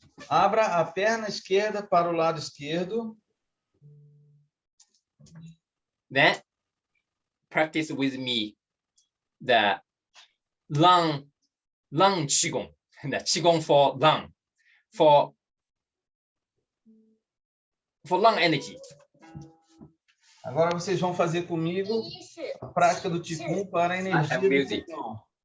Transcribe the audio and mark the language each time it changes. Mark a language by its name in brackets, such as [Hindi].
[Portuguese] Abra a perna esquerda para o lado esquerdo. [English] Then practice with me the lung qigong, the qigong for lung, for lung energy. [Portuguese] Agora vocês vão fazer comigo a prática do Qigong para a energia do pulmão.